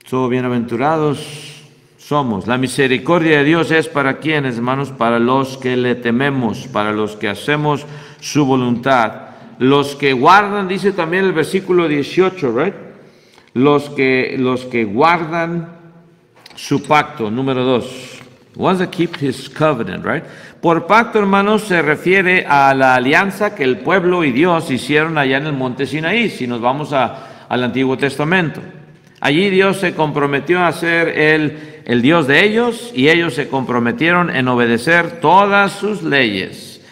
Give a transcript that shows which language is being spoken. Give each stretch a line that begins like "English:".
Spanish: Bienaventurados somos. La misericordia de Dios es para quienes, hermanos, para los que le tememos, para los que hacemos su voluntad. Los que guardan, dice también el versículo 18, right? Los que guardan su pacto, número 2.
English: Ones that keep his covenant, right?
Spanish: Por pacto, hermanos, se refiere a la alianza que el pueblo y Dios hicieron allá en el monte Sinaí, si nos vamos al Antiguo Testamento. Allí Dios se comprometió a ser el Dios de ellos y ellos se comprometieron en obedecer todas sus leyes.